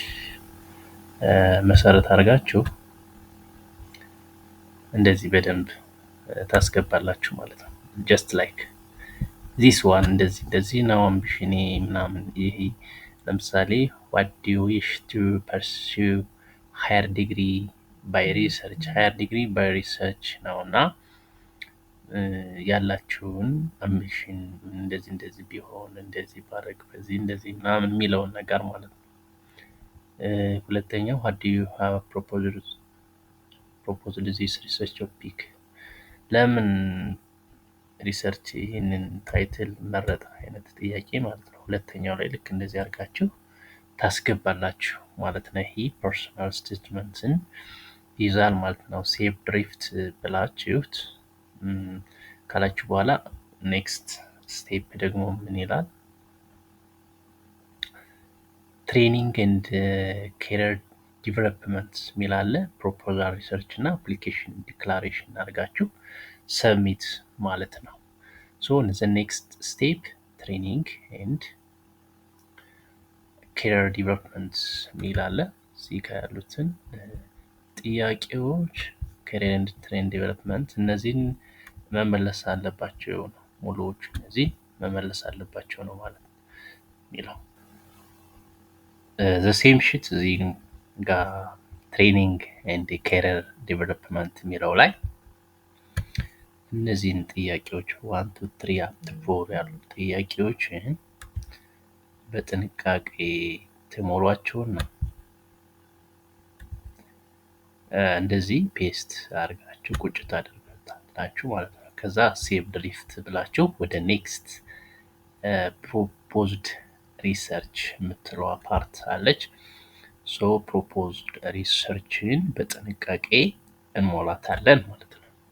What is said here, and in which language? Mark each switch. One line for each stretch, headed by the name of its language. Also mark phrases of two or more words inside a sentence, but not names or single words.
Amharic: መሰረት አድርጋችሁ እንደዚህ በደንብ ታስገባላችሁ ማለት ነው።
English: just like this one
Amharic: እንደዚህ ነው አምቢሽኔ ምናምን። ይሄ ለምሳሌ
English: what do you wish to pursue higher degree by research
Amharic: ነው እና ያላችሁን አምቢሽን እንደዚህ ቢሆን እንደዚህ ባረግ በዚህ እንደዚህ ምናምን የሚለውን ነገር ማለት ነው። ሁለተኛው
English: what do you have proposed this research topic
Amharic: ለምን ሪሰርች ይህንን ታይትል መረጠ አይነት ጥያቄ ማለት ነው። ሁለተኛው ላይ ልክ እንደዚህ አድርጋችሁ ታስገባላችሁ ማለት ነው። ይሄ
English: personal statement
Amharic: ይዛል ማለት ነው።
English: save draft
Amharic: ብላችሁት ካላችሁ በኋላ
English: next step
Amharic: ደግሞ ምን ይላል?
English: training and career development
Amharic: የሚል አለ።
English: proposal research
Amharic: እና
English: application declaration
Amharic: አድርጋችሁ ሰብሚት ማለት ነው።
English: so the next step training and career development
Amharic: የሚል አለ። እዚህ ጋር ያሉትን ጥያቄዎች
English: career and training development
Amharic: እነዚህን መመለስ አለባቸው ነው። ሙሉዎቹ እነዚህ መመለስ አለባቸው ነው ማለት ነው የሚለው።
English: the same sheet
Amharic: እዚህ ጋር
English: training and career development
Amharic: የሚለው ላይ እነዚህን ጥያቄዎች 1 2 3
English: up to
Amharic: 4 ያሉ ጥያቄዎችን በጥንቃቄ ተሞሏቸውና እንደዚህ ፔስት አድርጋችሁ ቁጭ ታደርጋላችሁ ማለት ነው። ከዛ
English: save draft
Amharic: ብላችሁ ወደ
English: next proposed research
Amharic: የምትለዋ ፓርት አለች።
English: so proposed research
Amharic: በጥንቃቄ እንሞላታለን ማለት ነው።